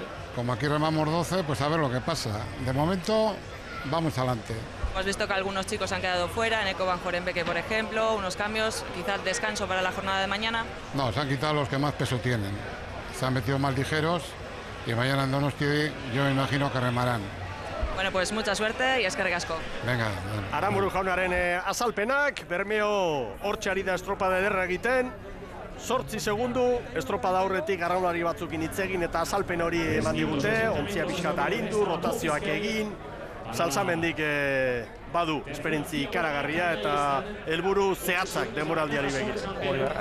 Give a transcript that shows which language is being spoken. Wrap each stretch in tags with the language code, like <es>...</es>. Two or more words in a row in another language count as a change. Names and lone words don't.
<es>Como aquí remamos 12, pues a ver lo que pasa. De momento, vamos adelante. Hemos visto que algunos chicos han quedado fuera, Neko Van Jorenbeke, por ejemplo, unos cambios, quizás descanso para la jornada de mañana. No, se han quitado los que más peso tienen. Se han metido más ligeros y mañana en Donosti yo me imagino que remarán. Bueno, pues mucha suerte y</es> <eu>eskerrik asko.</eu> <es>Venga.</es> <eu>Aranburu jaunaren azalpenak, Bermeo hortxe ari da estropada ederra egiten. 8 segundu, estropada aurretik arraunlari batzukin hitz egin eta azalpen hori eman digute, ontzia pixkat arindu, rotazioak egin. Salsamendik badu esperientzi ikaragarria eta helburu zehatzak denboraldiari begira.</eu>